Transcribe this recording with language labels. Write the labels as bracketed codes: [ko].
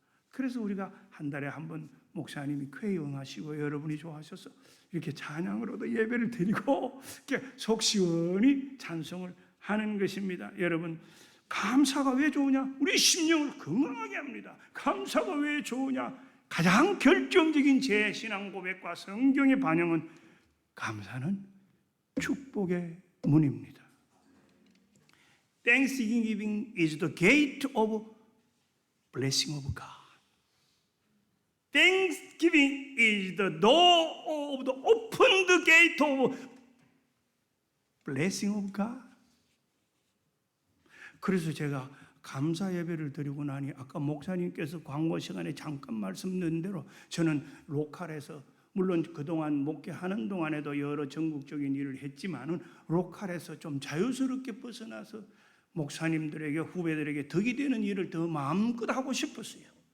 [ko] 그래서 우리가 한 달에 한 번 목사님이 쾌히 응하시고 여러분이 좋아하셔서 이렇게 찬양으로도 예배를 드리고 이렇게 속 시원히 찬송을 하는 것입니다. 여러분, 감사가 왜 좋으냐? 우리 심령을 건강하게 합니다. 감사가 왜 좋으냐? 가장 결정적인 제 신앙 고백과 성경의 반영은 감사는 축복의 문입니다. [en] Thanksgiving is the gate of blessing of God. Thanksgiving is the door of the open the gate of blessing of God. [ko] 그래서 제가 감사 예배를 드리고 나니 아까 목사님께서 광고 시간에 잠깐 말씀드린 대로 저는 로컬에서 물론 그동안 목회하는 동안에도 여러 전국적인 일을 했지만은 로컬에서 좀 자유스럽게 벗어나서 목사님들에게 후배들에게 덕이 되는 일을 더 마음껏 하고 싶었어요.